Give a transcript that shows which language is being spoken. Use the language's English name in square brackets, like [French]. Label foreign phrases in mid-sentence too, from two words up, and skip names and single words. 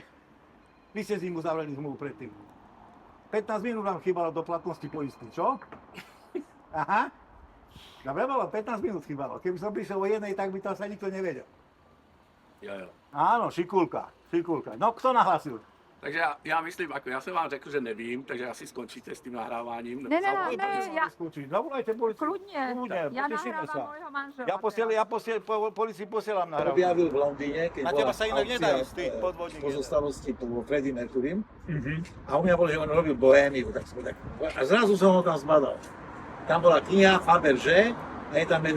[Slovak] Vy ste s ním uzavreli zmluvu predtým. 15 minút vám chýbalo do platnosti poistky, čo? Aha. Dobre bolo, 15 minút chýbalo. Keby som prišiel o jednej, tak by to sa nikto nevedel. Jo. Áno, šikulka. No, kto nahlásil? [Czech] Takže já myslím, jako já jsem vám řekl, že nevím, takže asi skončíte s tím nahráváním. Ne, [Slovak] ja... Zavolajte policii. Kľudne. Ja potešíme nahrávam môjho manžela. Policii posielam nahrávku. Objavil v Londýne, keď Na bola teba sa inak nedajú aukcia z tých podvodník. pozostalosti po Freddie Mercurym. A u mňa bolo, že on robil Bohémiu. A zrazu som ho tam zbadal. Tam bola kniha Fabergé a je tam medvedík.